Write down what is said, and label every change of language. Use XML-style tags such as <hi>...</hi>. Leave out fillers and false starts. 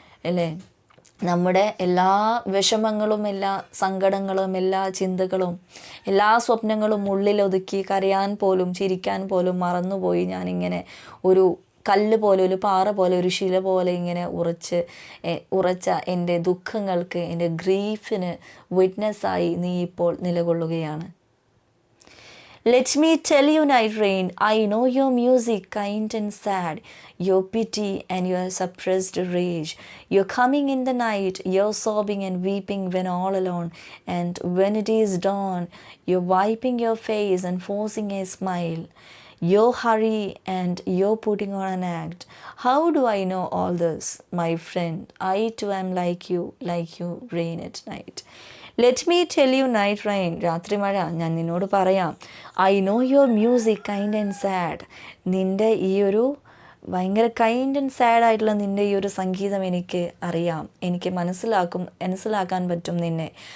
<ml>അല്ലേ, നമ്മുടെ എല്ലാ വിഷമങ്ങളും, എല്ലാ സങ്കടങ്ങളും, എല്ലാ ചിന്തകളും, എല്ലാ സ്വപ്നങ്ങളും ഉള്ളിലൊതുക്കി കരയാൻ പോലും ചിരിക്കാൻ പോലും മറന്നുപോയി ഞാനിങ്ങനെ ഒരു കല്ല് പോലെ, ഒരു പാറ പോലെ, ഒരു ശില പോലെ ഇങ്ങനെ ഉറച്ച എൻ്റെ ദുഃഖങ്ങൾക്ക്, എൻ്റെ ഗ്രീഫിന് വിറ്റ്നസ്സായി നീ ഇപ്പോൾ നിലകൊള്ളുകയാണ്.</ml> <en>Let me tell you, night rain, I know your music, kind and sad, your pity and your suppressed rage. You're coming in the night, you're sobbing and weeping when all alone. And when it is dawn, you're wiping your face and forcing a smile. Your hurry and you're putting on an act. How do I know all this, my friend? I too am like you, rain at night. Let me tell you night rain,</en> <ml>രാത്രി മഴ, ഞാൻ നിന്നോട് പറയാം.</ml> <en>I know your music kind and sad.</en> <ml>നിൻ്റെ ഈ ഒരു ഭയങ്കര kind and sad ആയിട്ടുള്ള നിൻ്റെ ഈ ഒരു സംഗീതം എനിക്ക് അറിയാം, എനിക്ക് മനസ്സിലാക്കാൻ പറ്റും നിന്നെ.</ml>